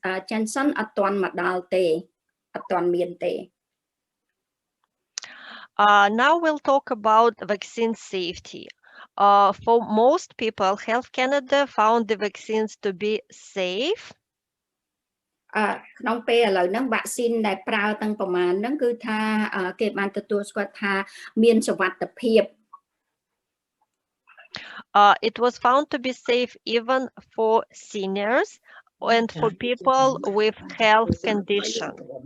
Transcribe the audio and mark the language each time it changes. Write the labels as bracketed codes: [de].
[km] Johnson អត់ទាន់មកដល់ទេអត់ទាន់មានទេ [en] Now we'll talk about vaccine safety. For most people, Health Canada found the vaccines to be safe. [km] ក្នុងពេលឥឡូវហ្នឹងវ៉ាក់ស៊ីនដែលប្រើទាំងប្រមាណហ្នឹងគឺថាគេបានទទួលស្គាល់ថាមានសុវត្ថិភាព [en] It was found to be safe even for seniors and for people with health conditions.